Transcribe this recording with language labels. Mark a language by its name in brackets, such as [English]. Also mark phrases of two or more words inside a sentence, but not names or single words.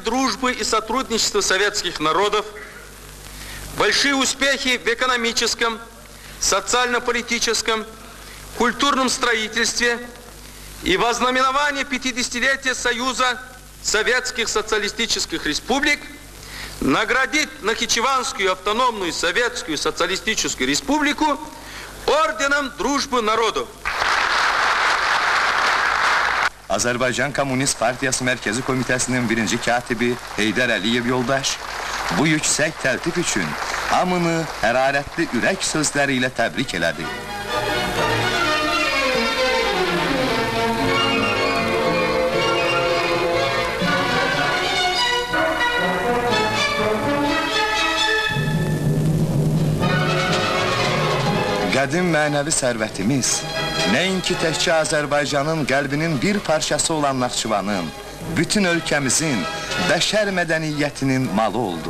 [Russian] дружбы и сотрудничества советских народов, большие успехи в экономическом, социально-политическом, культурном строительстве и во знаменование 50-летия Союза Советских Социалистических Республик наградить Нахичеванскую автономную Советскую Социалистическую Республику Орденом Дружбы Народов. [Azerbaijani] Azərbaycan Komünist Partiyası Mərkəzi Komitəsinin birinci katibi Heydər Əliyev yoldaş bu yüksək təltif üçün hamını hərarətli ürək sözləri ilə təbrik elədi. Qədim mənəvi sərvətimiz, nəinki təkcə Azərbaycanın qəlbinin bir parçası olan Naxçıvanın, bütün ölkəmizin, bəşər mədəniyyətinin malı oldu.